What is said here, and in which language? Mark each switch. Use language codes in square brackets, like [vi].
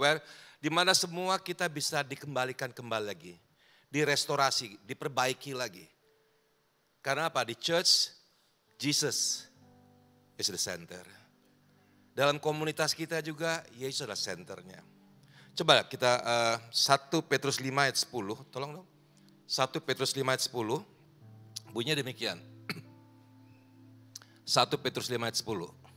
[en] Where [id] di mana semua kita bisa dikembalikan kembali lagi. Direstorasi, diperbaiki lagi. Karena apa? Di [en] church, Jesus is the center. [id] Dalam komunitas kita juga Yesus adalah senternya. Coba kita 1 Petrus 5 ayat 10, tolong dong. 1 Petrus 5 ayat 10, bunyinya demikian. 1 Petrus 5 ayat 10.